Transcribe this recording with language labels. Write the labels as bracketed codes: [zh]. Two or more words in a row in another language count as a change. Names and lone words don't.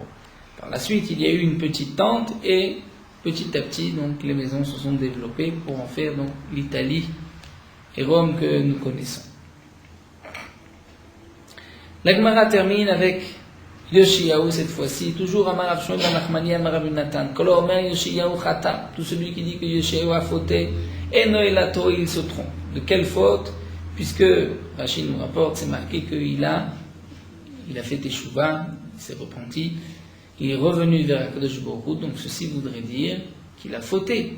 [fr] Par la suite, il y a eu une petite tente et petit à petit, donc, les maisons se sont développées pour en faire donc l'Italie et Rome que nous connaissons. La Gemara termine avec Yoshiyahu cette fois-ci, toujours Amar Rav Shmuel ben Nachmani Amar Rabbi Natan. [he] כל אומר יאשיהו חטא, [fr] tout celui qui dit que Yoshiyahu a fauté, [he] אינו אלא טועה, [fr] il se trompe. De quelle faute? Puisque Rachid nous rapporte, c'est marqué qu'il a fait Teshuvah, il s'est repenti, il est revenu vers [he] הקדוש ברוך הוא, [fr] donc ceci voudrait dire qu'il a fauté.